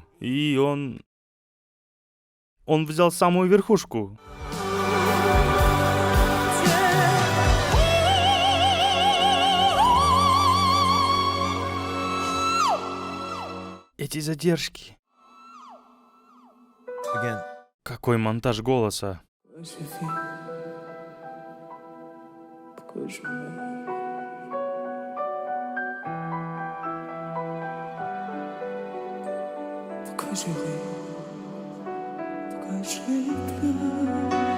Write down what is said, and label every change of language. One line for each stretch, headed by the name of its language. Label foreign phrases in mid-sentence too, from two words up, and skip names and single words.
Russian: И он взял самую верхушку. Эти задержки.
English: Again.
Russian: Какой монтаж голоса.
French: Suffit pour que je meure. Pourquoi je ris? Pourquoi je pleure?